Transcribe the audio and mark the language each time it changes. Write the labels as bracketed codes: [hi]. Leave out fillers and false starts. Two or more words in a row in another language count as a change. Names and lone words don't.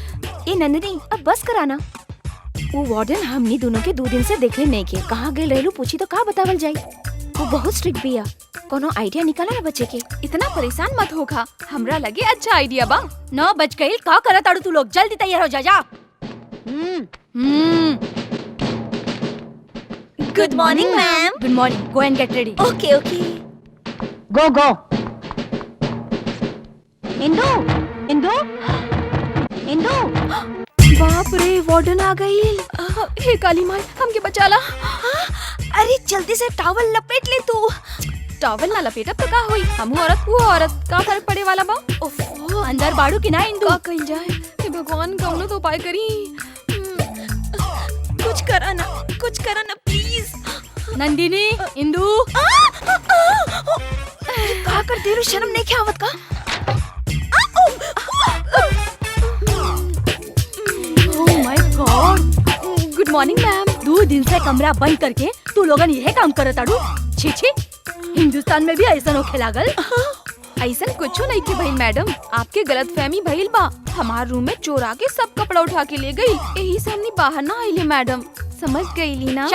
[bho] ए नंदिनी अब बस कराना। वो वार्डन हमनी दोनों के 2 दिन से देखले नहीं के, कहाँ गए रहलू पूछी तो का बतावल जाई। वो बहुत स्ट्रिक्ट बिया, कोनो आइडिया निकाला ना बच्चे के। इतना परेशान मत होगा, हमरा लगे अच्छा आइडिया बा। 9 बज गई, का करत ताड़ू तू लोग? जल्दी तैयार हो जा। [en] good morning ma'am. good morning, go and get ready. okay okay. go go. इंदू, इंदू, इंदू। [bho] बाप रे, वार्डन आ गई। हे काली माई, हमके बचाला। अरे जल्दी से टॉवल लपेट ले तू। टॉवल ना लपेटब तो का होई, हमहू औरत वो औरत, का फर्क पड़े वाला बा। ओफो, अंदर बाड़ू की ना इंदू? का कइल जाए? हे भगवान, कौनो तो उपाय करी। कुछ करा ना प्लीज। नंदिनी, इंदू। का कर दे रू, शर्म नहीं क्या आवत का? [en] oh my god. good morning ma'am. [bho] 2 दिन से कमरा बंद करके तू लोगन यह काम करत ताड़ू? छी छी, हिंदुस्तान में भी ऐसा होखे लागल? ऐसा कुछ नहीं के भइल मैडम, आपके गलत फहमी भइल बा। हमार रूम में चोर आके सब कपड़ा उठा के ले गई, यही से हमने बाहर ना आइले मैडम। समझ गईली ना?